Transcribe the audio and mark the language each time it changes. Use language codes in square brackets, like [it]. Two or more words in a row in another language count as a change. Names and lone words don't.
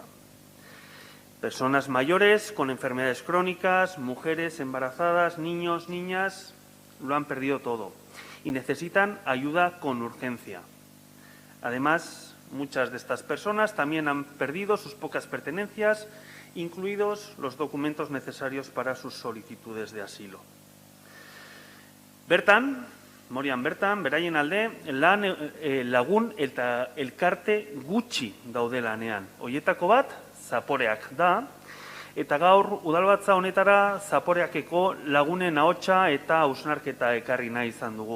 [es] Personas mayores con enfermedades crónicas, mujeres embarazadas, niños, niñas, lo han perdido todo y necesitan ayuda con urgencia. Además, muchas de estas personas también han perdido sus pocas pertenencias, incluidos los documentos necesarios para sus solicitudes de asilo. [eu] Bertan, Morian bertan, beraien alde, lagun eta elkarte gutxi daude lanean. Hoietako bat, Zaporeak da, eta gaur udalbatza honetara Zaporeakeko lagunen ahotsa eta hausnarketa ekarri nahi izan dugu.